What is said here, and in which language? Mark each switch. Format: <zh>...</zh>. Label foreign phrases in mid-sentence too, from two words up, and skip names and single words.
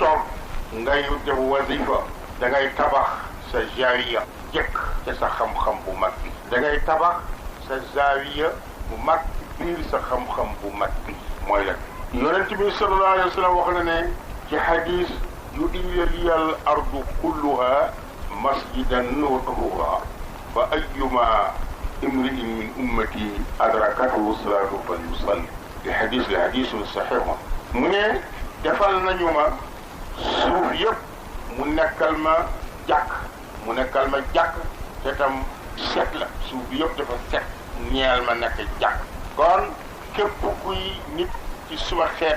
<wo>toog ngay def wasifa da ngay tabax sa jaariya jëkk ca sa xam-xam bu mag bi da ngay tabax sa zaawiya bu mag biir sa xam-xam bu mag bi mooy la yonent bi</wo> <ar>صلى الله عليه وسلم</ar> <wo>wax na ne ci hadis</wo> <ar>جعلت لي الأرض كلها مسجدا وطهورا فأيما امرئ من أمتي أدركته الصلاة فليصل</ar> <wo>di hadis la</wo> <ar>حديث صحيح</ar> <wo>mu ne defal nañu ma suuf yëpp mu nekkal ma jàkk te tam set la suuf bi yëpp dafa set ñeel ma nekk jàkk kon képp kuy nit ci suma xeet</wo>